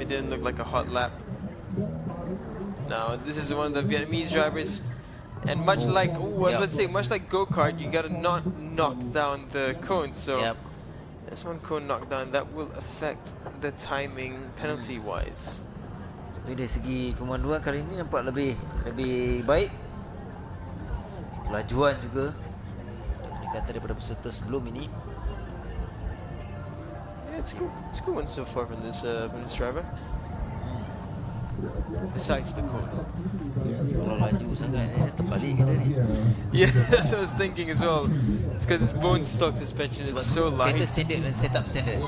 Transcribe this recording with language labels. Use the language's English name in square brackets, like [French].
[English] It didn't look like a hot lap. Now, this is one of the Vietnamese drivers, and much like, I was about to say, much like go-kart, you gotta not knock down the cone. So, there's one cone knocked down that will affect the timing penalty-wise. [Malay] Tapi dari segi pemanduan kali ini nampak lebih baik. Kelajuan juga meningkat daripada peserta sebelum ini. [English] Yeah, it's a good one so far from this driver. Besides the cone. [Malay] Kalau laju sangat terbalik kita ni. [English] Yeah, that's what I was thinking as well. It's because its bone stock suspension is so light. [Malay] Kereta standard dan setup standard.